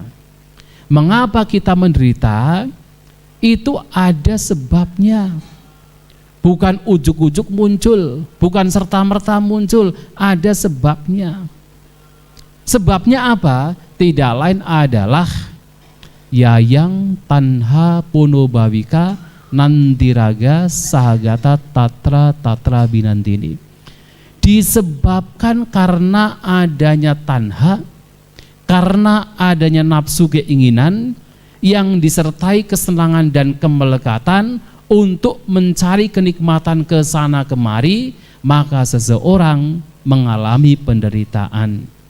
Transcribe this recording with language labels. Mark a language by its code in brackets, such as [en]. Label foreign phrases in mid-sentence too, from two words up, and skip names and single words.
[id] Mengapa kita menderita? Itu ada sebabnya. Bukan ujuk-ujuk muncul, bukan serta-merta muncul, ada sebabnya. Sebabnya apa? Tidak lain adalah [pi] yayang tanha puno bhavika nandiraga sahagata tatra binandini. [id] Disebabkan karena adanya tanha, karena adanya nafsu keinginan yang disertai kesenangan dan kemelekatan untuk mencari kenikmatan ke sana kemari, maka seseorang mengalami penderitaan.